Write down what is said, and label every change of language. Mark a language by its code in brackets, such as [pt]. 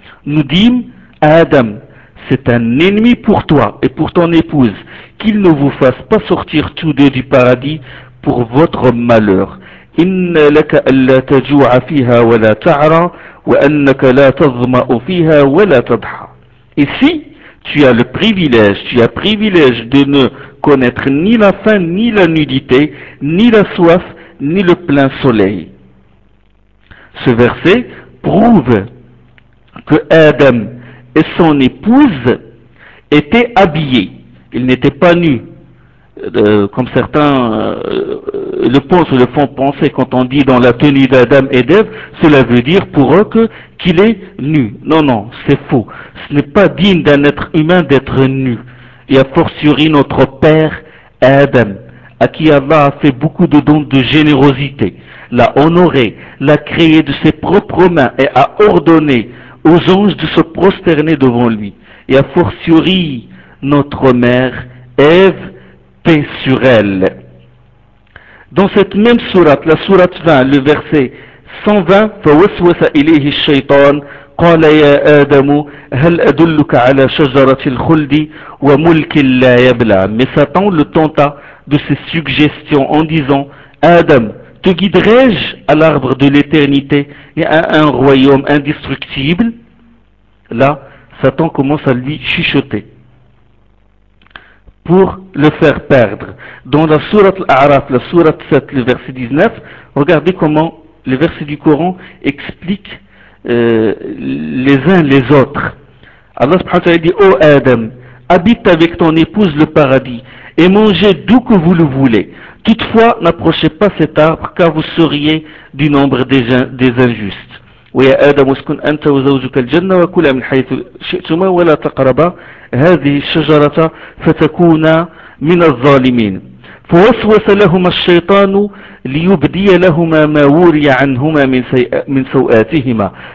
[fr] Nous dîmes, Adam, c'est un ennemi pour toi et pour ton épouse, qu'il ne vous fasse pas sortir tous deux du paradis pour votre malheur. [ar] إن لك ألا تجوع فيها ولا تعرى وأنك لا تظمأ فيها ولا تضحى. [fr] Ici, tu as privilège de ne connaître ni la faim, ni la nudité, ni la soif, ni le plein soleil. Ce verset prouve que Adam et son épouse étaient habillés. Ils n'étaient pas nus. Comme certains le pensent ou le font penser quand on dit dans la tenue d'Adam et d'Ève, cela veut dire pour eux qu'il est nu. Non, c'est faux. Ce n'est pas digne d'un être humain d'être nu. Et a fortiori notre père Adam, à qui Allah a fait beaucoup de dons de générosité, l'a honoré, l'a créé de ses propres mains et a ordonné aux anges de se prosterner devant lui. Et a fortiori, notre mère, Ève, paix sur elle. Dans cette même sourate, la sourate 20, le verset 120, [ar] فوسوس إليه الشيطان قال يا آدم هل أدلك على شجرة الخلد وملك لا يبلى. [fr] Mais Satan le tenta de ses suggestions en disant, Adam, te guiderai-je à l'arbre de l'éternité et à un royaume indestructible? Là, Satan commence à lui chuchoter pour le faire perdre. Dans la sourate Al-A'raf, la sourate 7, le verset 19, regardez comment le verset du Coran explique les uns les autres. Allah subhanahu wa ta'ala dit, ô Adam, habite avec ton épouse le paradis et mangez d'où que vous le voulez. Toutefois, n'approchez pas cet arbre car vous seriez du nombre des injustes. [ar] ويا آدم اسكن أنت وزوجك الجنة وكلا من حيث شئتما ولا تقربا هذه الشجرة فتكونا من الظالمين. فوسوس لهما الشيطان ليبدي لهما ما وري عنهما من سوآتهما.